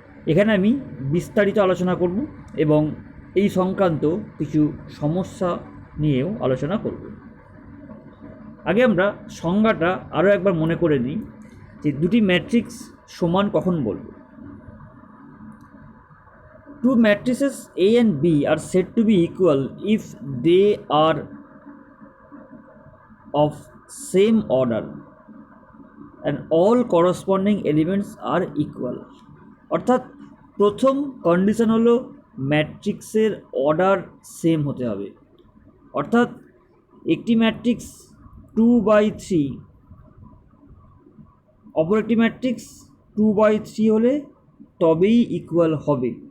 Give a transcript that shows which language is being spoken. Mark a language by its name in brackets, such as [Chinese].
[Bangla] এখানে আমি বিস্তারিত আলোচনা করব এবং এই সংক্রান্ত কিছু সমস্যা নিয়েও আলোচনা করব। আগে আমরা সংজ্ঞাটা আরও একবার মনে করে নিই যে দুটি ম্যাট্রিক্স সমান কখন বলব। [English] Two matrices A and B are said to be equal if they are of same order and all corresponding elements are equal। [Bangla] অর্থাৎ প্রথম কন্ডিশন হলো ম্যাট্রিক্সের অর্ডার সেম হতে হবে। অর্থাৎ একটি ম্যাট্রিক্স 2/3, অপর একটি ম্যাট্রিক্স 2/3 হলে তবেই ইকুয়াল হবে।